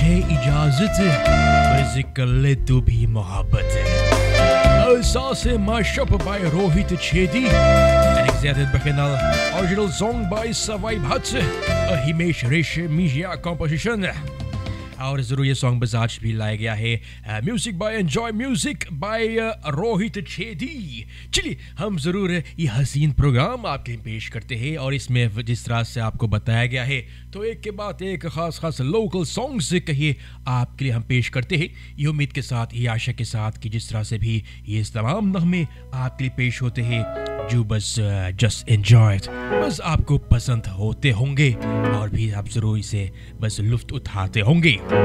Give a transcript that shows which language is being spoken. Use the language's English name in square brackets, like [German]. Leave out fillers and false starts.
[Hindi] इज्जत मर्जी कर ले तू भी मोहब्बत [English] Alsace mashup by Rohit Chedi and executed by Kenal. Original song by Savai Bhatt, a Himesh Reshe Mijia composition. [Hindi] और जरूर ये सॉन्ग बस आज भी लाया गया है [English] music by enjoy music by [Hindi] Rohit Chhedi. चलिए हम जरूर ये हसीन प्रोग्राम आपके लिए पेश करते हैं और इसमें जिस तरह से आपको बताया गया है तो एक के बाद एक खास लोकल सॉन्ग्स कहिए आपके लिए हम पेश करते हैं ये उम्मीद के साथ ये आशा के साथ कि जिस तरह से भी ये तमाम नगमे आपके लिए पेश होते हैं जो बस [English] just enjoy [Hindi] बस आपको पसंद होते होंगे और भी आप जरूर इसे बस लुत्फ उठाते होंगे।